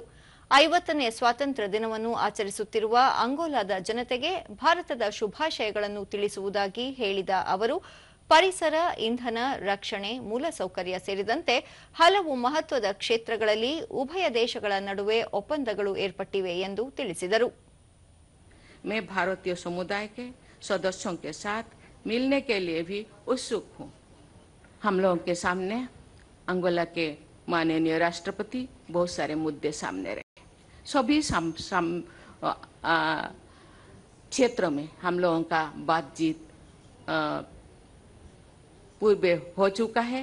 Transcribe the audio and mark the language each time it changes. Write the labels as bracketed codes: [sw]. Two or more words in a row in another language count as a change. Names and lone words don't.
[kn] 50ನೇ ಸ್ವಾತಂತ್ರ್ಯ ದಿನವನ್ನು ಆಚರಿಸುತ್ತಿರುವ ಅಂಗೋಲಾದ ಜನತೆಗೆ ಭಾರತದ ಶುಭಾಶಯಗಳನ್ನು ತಿಳಿಸುವುದಾಗಿ ಹೇಳಿದ ಅವರು, ಪರಿಸರ, ಇಂಧನ, ರಕ್ಷಣೆ, ಮೂಲಸೌಕರ್ಯ ಸೇರಿದಂತೆ ಹಲವು ಮಹತ್ವದ ಕ್ಷೇತ್ರಗಳಲ್ಲಿ ಉಭಯ ದೇಶಗಳ ನಡುವೆ ಒಪ್ಪಂದಗಳು ಏರ್ಪಟ್ಟಿವೆ ಎಂದು ತಿಳಿಸಿದರು. [hi] मैं भारतीय समुदाय के सदस्यों के साथ मिलने के लिए भी उत्सुक हूँ। हम लोगों के सामने अंगोला के माननीय राष्ट्रपति बहुत सारे मुद्दे सामने रखे। सभी क्षेत्रों में हम लोगों का बातचीत पूर्व हो चुका है।